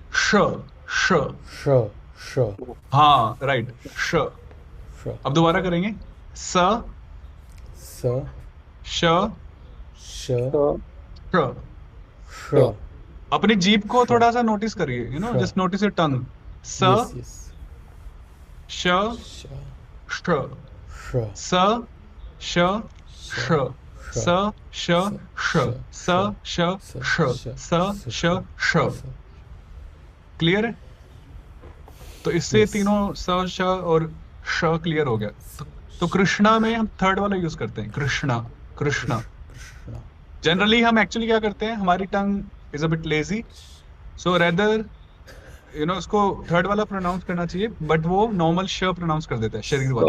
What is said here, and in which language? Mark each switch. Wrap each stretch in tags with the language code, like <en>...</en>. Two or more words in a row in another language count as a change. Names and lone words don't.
<hi>श. हाँ, राइट. श. अब दोबारा करेंगे. स. श. अपनी जीभ को थोड़ा सा नोटिस करिए,</hi> <en>just notice your tongue.</en> <hi>स. श. श. स. श. श. स. श. श. स. श. श. स. श. श. क्लियर है? तो इससे तीनों स, श और श क्लियर हो गया. तो कृष्णा में हम थर्ड वाला यूज करते हैं, कृष्णा. जनरली हम एक्चुअली क्या करते हैं, हमारी</hi> <en>tongue is a bit lazy, so rather</en> <hi>उसको थर्ड वाला प्रोनाउंस करना चाहिए, बट वो नॉर्मल श प्रोनाउंस कर देता है, शरीर वाला.</hi>